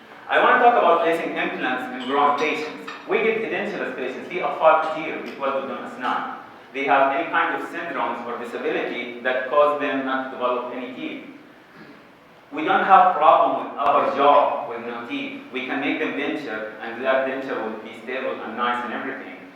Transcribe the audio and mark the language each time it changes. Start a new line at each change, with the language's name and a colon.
English: I want to talk about placing implants in grown patients. We get edentulous patients.
Arabic: في أطفال كتير بيتولدوا بدون أسنان.
English: They have any kind of syndromes or disability that cause them not to develop any teeth. We don't have problem with upper jaw with no teeth. We can make them denture and that denture will be stable and nice and everything.